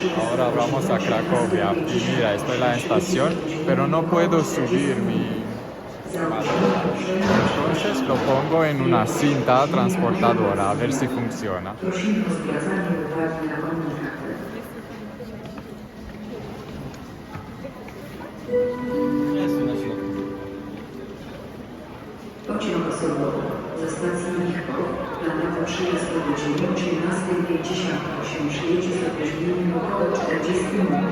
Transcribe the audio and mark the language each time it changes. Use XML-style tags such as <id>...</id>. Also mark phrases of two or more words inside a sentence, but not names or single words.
<es>Ahora vamos a Cracovia y mira, estoy en la estación, pero no puedo subir mi maleta. Entonces lo pongo en una cinta transportadora a ver si funciona.</es> <pl>Prosimy o zwracanie uwagi na komunikaty. Pociąg osobowy ze stacji Lichków planowy przyjazd o godzinie 18:58 przyjedzie z opóźnieniem około 40 minut.</pl>